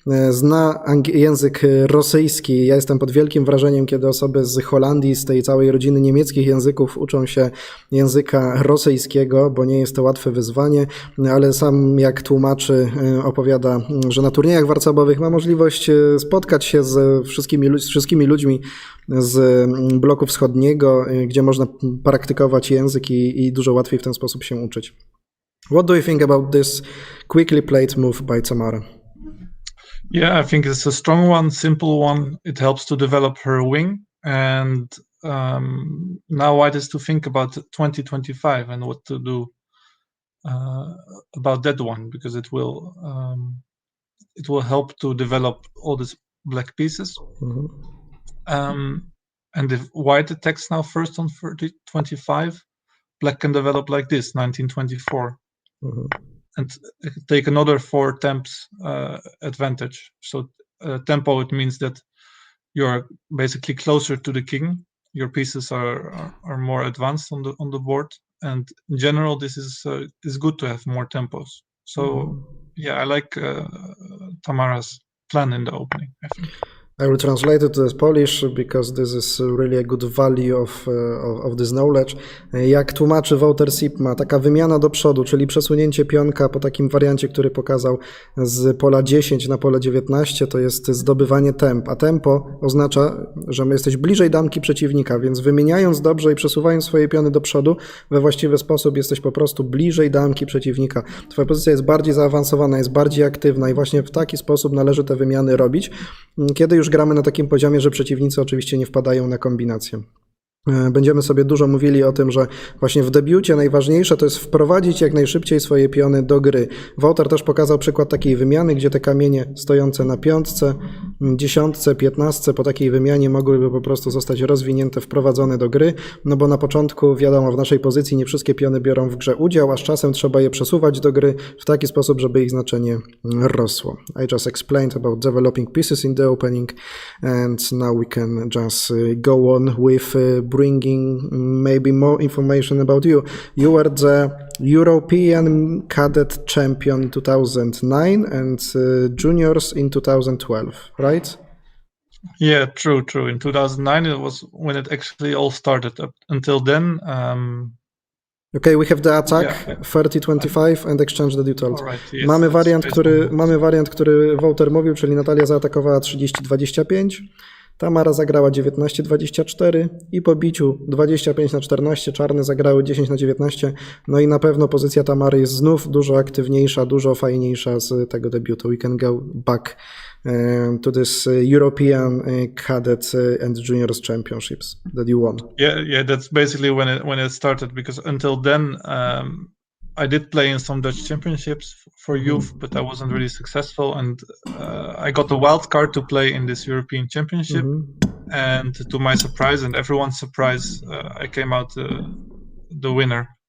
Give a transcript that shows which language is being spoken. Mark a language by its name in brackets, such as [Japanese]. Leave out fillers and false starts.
[Polish] Zna język rosyjski. Ja jestem pod wielkim wrażeniem, kiedy osoby z Holandii, z tej całej rodziny niemieckich języków uczą się języka rosyjskiego, bo nie jest to łatwe wyzwanie, ale sam jak tłumaczy, opowiada, że na turniejach warcabowych ma możliwość spotkać się z wszystkimi ludźmi z bloku wschodniego, gdzie można praktykować język i dużo łatwiej w ten sposób się uczyć. [English] What do you think about this quickly played move by Tamara? Yeah, I think it's a strong one, simple one. It helps to develop her wing. And now white has to think about 2025 and what to do about that one, because it will help to develop all these black pieces. And if white attacks now first on 25, black can develop like this, 1924, and take another 4 temps advantage. So tempo, it means that you're basically closer to the king. Your pieces are more advanced on the board, and in general, this is good to have more tempos. So yeah, I like Tamara's plan in the opening, I think. I will translate it to Polish because this is really a good value of this knowledge. [Polish] Jak tłumaczy Walter Sipma, taka wymiana do przodu, czyli przesunięcie pionka po takim wariancie, który pokazał z pola 10 na pole 19, to jest zdobywanie temp. A tempo oznacza, że jesteś bliżej damki przeciwnika, więc wymieniając dobrze i przesuwając swoje piony do przodu we właściwy sposób, jesteś po prostu bliżej damki przeciwnika. Twoja pozycja jest bardziej zaawansowana, jest bardziej aktywna i właśnie w taki sposób należy te wymiany robić, kiedy już gramy na takim poziomie, że przeciwnicy oczywiście nie wpadają na kombinację. Będziemy sobie dużo mówili o tym, że właśnie w debiucie najważniejsze to jest wprowadzić jak najszybciej swoje piony do gry. Walter też pokazał przykład takiej wymiany, gdzie te kamienie stojące na 5, 10, 15 po takiej wymianie mogłyby po prostu zostać rozwinięte, wprowadzone do gry, no bo na początku, wiadomo, w naszej pozycji nie wszystkie piony biorą w grze udział, a z czasem trzeba je przesuwać do gry w taki sposób, żeby ich znaczenie rosło. [English] I just explained about developing pieces in the opening, and now we can just go on with bringing maybe more information about you. You were the European Cadet Champion in 2009 and Juniors in 2012, right? Yeah, true. In 2009, it was when it actually all started. Up until then, Okay, we have the attack 30-25 and exchange the default. right, yes, [Polish] Mamy wariant, który Walter mówił, czyli Natalia zaatakowała 30-25. Tamara zagrała 19-24 i po biciu 25-14 czarne zagrały 10-19. No i na pewno pozycja Tamary jest znów dużo aktywniejsza, dużo fajniejsza z tego debiutu. [English] We can go back to this European Cadet and Juniors Championships that you won. Yeah, that's basically when it started, because until then I did play in some Dutch championships for youth, but I wasn't really successful, and I got a wild card to play in this European Championship, and to my surprise and everyone's surprise, I came out the winner.